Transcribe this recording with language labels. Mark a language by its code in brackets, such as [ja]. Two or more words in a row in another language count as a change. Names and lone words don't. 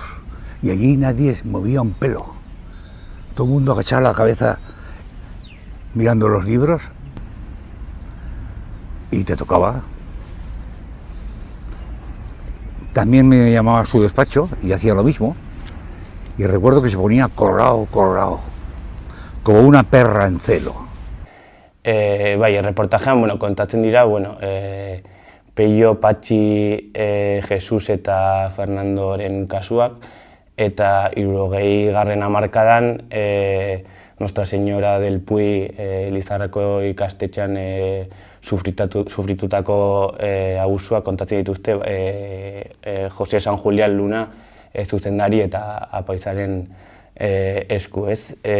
[es] Y allí nadie movía un pelo. Todo el mundo agachaba la cabeza mirando los libros y te tocaba. También me llamaba a su despacho y hacía lo mismo. Y recuerdo que se ponía colorado, como una perra en celo. [eu] Erreportajean kontatzen dira, Peio, Patxi, Jesus eta Fernandoren kasuak, eta 60. hamarkadan Nuestra Señora del Puy Elizarreko ikastetxean sufritutako abusuak kontatzen dituzte Jose San Julián Luna zuzendari eta apaizaren esku, ez?